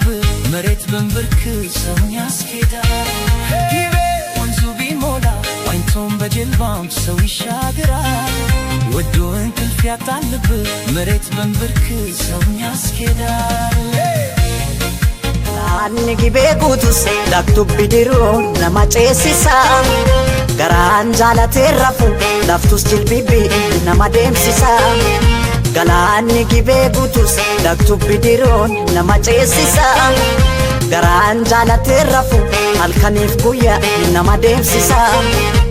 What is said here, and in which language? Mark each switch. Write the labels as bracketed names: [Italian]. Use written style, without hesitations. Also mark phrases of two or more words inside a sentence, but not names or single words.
[Amharic] መሬት በንብርክ ሰውን ያስኬዳል ጊቤ ወንዙ ቢሞላ ዋኝቶም በጀልባም ሰው ይሻገራል ወዶ እንቅልፍ ያጣል ልብ መሬት በንብርክ ሰውን ያስኬዳል [Oromo] Laanni gibee guutus laktub bidiruun nama ceesisa garaan jaalatee rafu laftus jilbibi nama deemsisa galaanni gibee guutus laktub bidiruun nama ceesisa garaan jaalatee rafu halkaniif guyyaa nama deemsisa